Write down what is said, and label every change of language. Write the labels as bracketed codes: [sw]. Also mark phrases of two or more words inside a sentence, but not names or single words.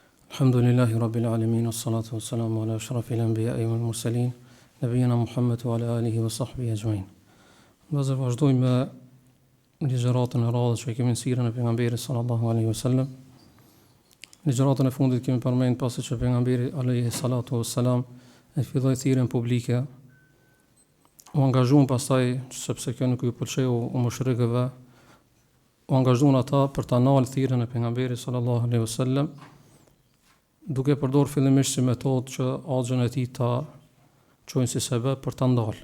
[ar] الحمد لله رب العالمين والصلاة والسلام على أشرف الأنبياء والمرسلين نبينا محمد وعلى آله وصحبه أجمعين. [sq] Nëse vazhdojmë me ligjëratën e radhës që kemi në sirën e pejgamberit [ar] صلى الله عليه وسلم. [sq] Ligjëratën e fundit kemi përmend pasi që pejgamberi [ar] عليه الصلاة والسلام [sq] e filloi thirrjen publike, u angazhuan pastaj sepse kjo nuk i pëlqeu mushrikëve, u angazhuan ata për ta ndalë thirrjen e pejgamberit [ar] صلى الله عليه وسلم, [sq] duke përdorur fillimisht si metodë që axhën e tij ta çojnë si sebeb për ta ndalë.